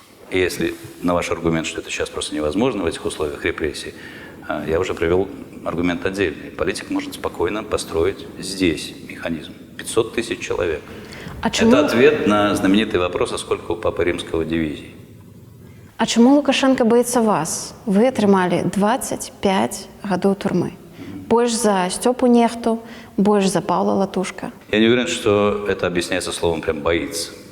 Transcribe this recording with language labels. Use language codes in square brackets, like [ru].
[ru] И если на ваш аргумент, что это сейчас просто невозможно в этих условиях репрессий, я уже привел аргумент отдельный. Политик может спокойно построить здесь механизм. 500 тысяч человек. А чему... Это ответ на знаменитый вопрос, а сколько у Папы Римского дивизий. [be] А чому Лукашенко боится вас? Вы атрымалі 25 гадоў турмы. Больше за Степу Нехту, больше за Павла Латушка. [ru] Я не уверен, что это объясняется словом прям «боится».